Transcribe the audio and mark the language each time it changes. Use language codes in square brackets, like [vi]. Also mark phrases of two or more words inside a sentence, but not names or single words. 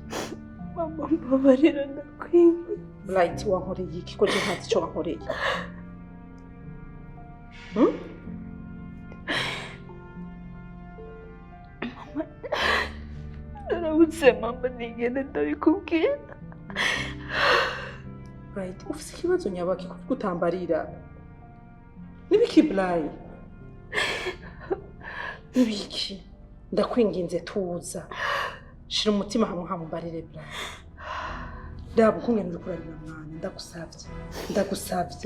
[rn] Mama mbabarira ndakwinga. Bright wankoreye iki ko je ntazi cyo wankoreye. Narabutse mama nigende ndabikubwira. Right, ufite ikibazo nyabaki kuko utambarira. Nibiki Bright? Nibiki? Ndakwinginze tuza. Shira umutima hamwe hambarire Bright. Ndabukunge ndukurarira mwana ndagusavye.